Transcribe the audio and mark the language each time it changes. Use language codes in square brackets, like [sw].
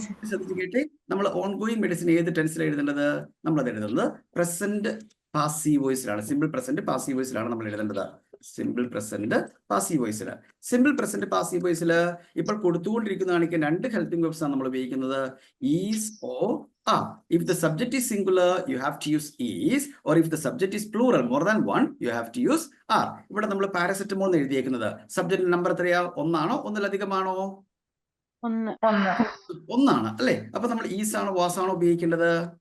[ml] ശ്രദ്ധിച്ച് കേട്ടെ. നമ്മൾ ഓൺ ഗോയിങ് മെഡിസിൻ ഏത് ടെൻസിലാണ് എഴുതേണ്ടത്? നമ്മളത് എഴുതുന്നത് present passive വോയിസിലാണ്. Simple present passive വോയിസിലാണ് നമ്മൾ എഴുതേണ്ടത്. Simple present passive വോയിസിൽ. Simple present passive വോയിസിൽ ഇപ്പോൾ കൊടുത്തുകൊണ്ടിരിക്കുന്നതാണെങ്കിൽ 2 ഹെൽപ്പിംഗ് വെർബ്സ് ആണ് നമ്മൾ ഉപയോഗിക്കുന്നത്. [en] Is or are. If the subject is singular, you have to use is, or if the subject is plural, more than one, you have to use are. [ml] ഇവിടെ നമ്മൾ paracetamol എന്ന് എഴുതിയേക്കുന്നത് subject number എത്രയാ? 1 ആണോ? 1-ലധികമാണോ? 1 ആണ് അല്ലെ. അപ്പൊ നമ്മൾ ഈസ് ആണോ വാസ് ആണോ ഉപയോഗിക്കേണ്ടത്?